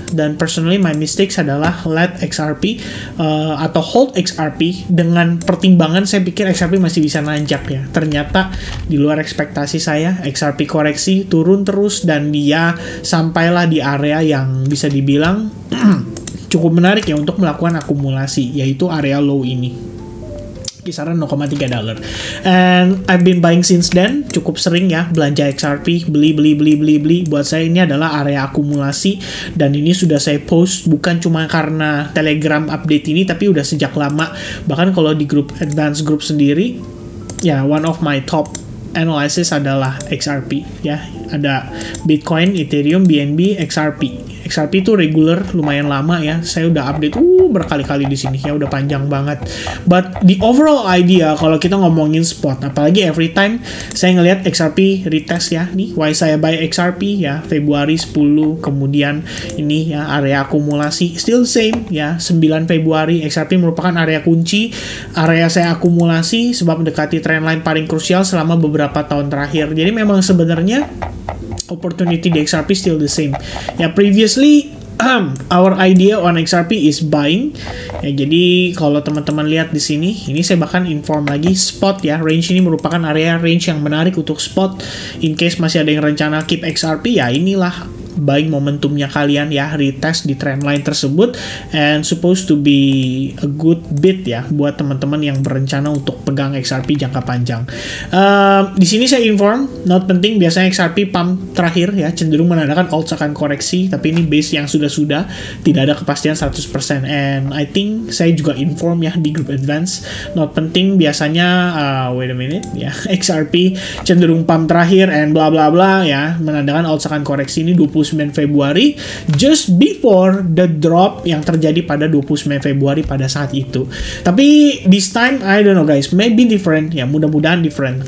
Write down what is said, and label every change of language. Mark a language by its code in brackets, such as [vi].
[id] Dan [en] personally my mistakes [id] adalah let XRP atau hold XRP dengan pertimbangan saya pikir XRP masih bisa nanjak ya. Ternyata di luar ekspektasi saya, XRP koreksi turun terus dan dia sampailah di area yang bisa dibilang cukup menarik ya untuk melakukan akumulasi, yaitu area low ini, kisaran $0,3. [en] And I've been buying since then, [id] cukup sering ya belanja XRP, beli. Buat saya ini adalah area akumulasi, dan ini sudah saya post bukan cuma karena Telegram update ini, tapi udah sejak lama. Bahkan kalau di grup advance group sendiri ya, [en] one of my top analysis [id] adalah XRP ya. Ada Bitcoin, Ethereum, BNB, XRP. XRP itu regular lumayan lama ya. Saya udah update berkali-kali di sini ya, udah panjang banget. [en] But the overall idea [id] kalau kita ngomongin spot, apalagi [en] every time [id] saya ngelihat XRP retest ya, nih why saya buy XRP ya, Februari 10, kemudian ini ya area akumulasi [en] still same [id] ya, 9 Februari XRP merupakan area kunci, area saya akumulasi sebab mendekati trendline paling krusial selama beberapa tahun terakhir. Jadi memang sebenarnya opportunity di XRP [en] still the same. Ya, previously our idea on XRP is buying. [id] Ya, jadi kalau teman-teman lihat di sini, ini saya bahkan inform lagi spot ya. Range ini merupakan area range yang menarik untuk spot. In case masih ada yang rencana keep XRP, ya inilah buying momentumnya kalian ya, retest di trendline tersebut, [en] and supposed to be a good bit [id] ya buat teman-teman yang berencana untuk pegang XRP jangka panjang. Di sini saya inform, not penting, biasanya XRP pump terakhir ya cenderung menandakan alts akan koreksi, tapi ini base yang sudah tidak ada kepastian 100%. [en] And I think [id] saya juga inform ya di grup advance, not penting biasanya [en] wait a minute [id] ya, XRP cenderung pump terakhir and bla bla bla ya, menandakan alts akan koreksi. Ini 29 Februari, [en] just before the drop [id] yang terjadi pada 29 Februari pada saat itu. [en] Tapi this time I don't know guys, maybe different ya, [id] mudah-mudahan [en] different.